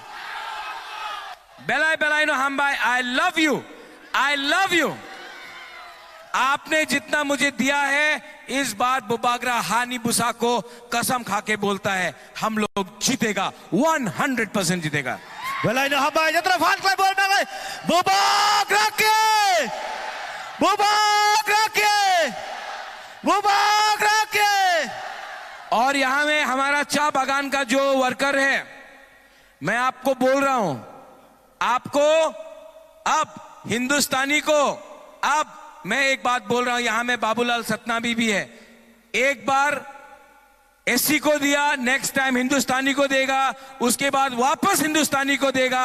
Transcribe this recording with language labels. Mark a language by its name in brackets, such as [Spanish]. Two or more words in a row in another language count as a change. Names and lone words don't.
[Kok Borok] बेलाई बेलाई नो हम भाई, [English] I love you, I love you. [Hindi] आपने जितना मुझे दिया है, इस बार बुबागरा हानी बुसा को कसम खा के बोलता है, हम लोग जीतेगा, 100% जीतेगा। [Kok Borok] Belai no hambai jatra fan klai bol mangai. Bubagra ke, bubagra ke, bubagra ke. [Hindi] और यहां में हमारा चाय बागान का जो वर्कर है, मैं आपको बोल रहा हूं, आपको अब हिंदुस्तानी को, अब मैं एक बात बोल रहा हूं, यहां में बाबूलाल सतनामी भी है। एक बार एससी को दिया, [English] next time [Hindi] हिंदुस्तानी को देगा, उसके बाद वापस हिंदुस्तानी को देगा।